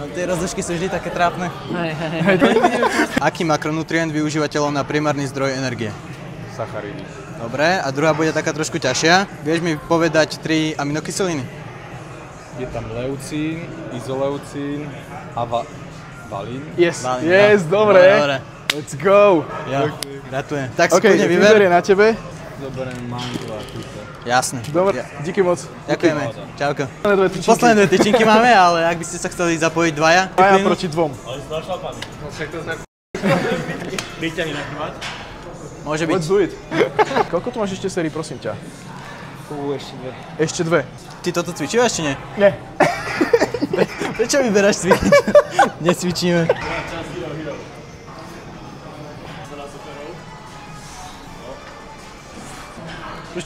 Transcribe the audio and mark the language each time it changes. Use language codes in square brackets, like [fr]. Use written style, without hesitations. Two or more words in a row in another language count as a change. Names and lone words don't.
[sk] Tie rozložky sú vždy také trápne. Aký makronutrient využíva telo na primárny zdroj energie? Sacharidy. Dobre, a druhá bude taká trošku ťažšia. Vieš mi povedať 3 aminokyseliny? Je tam leucín, izoleucín a valín. [en] Yes, [sk] Valím, [en] yes, [sk] no. dobre. Dobre. [en] Let's go. [sk] Ja, gratulujem. Tak si [en] OK, [sk] kľudne vyber. výber je na tebe. Zoberiem mango a túto. Jasné. Dobre, díky moc. Ďakujeme. Čauko. Posledné Posledné 2 tyčinky máme, ale ak by ste sa chceli zapojiť dvaja. Dvaja proti dvom. Môže byť. [en] Let's do it. [sk] Koľko tu máš ešte sérií, prosím ťa? Ešte dve. Ty toto cvičívaš, či nie? Nie. Prečo vyberáš cvičiť? Necvičíme. Čo?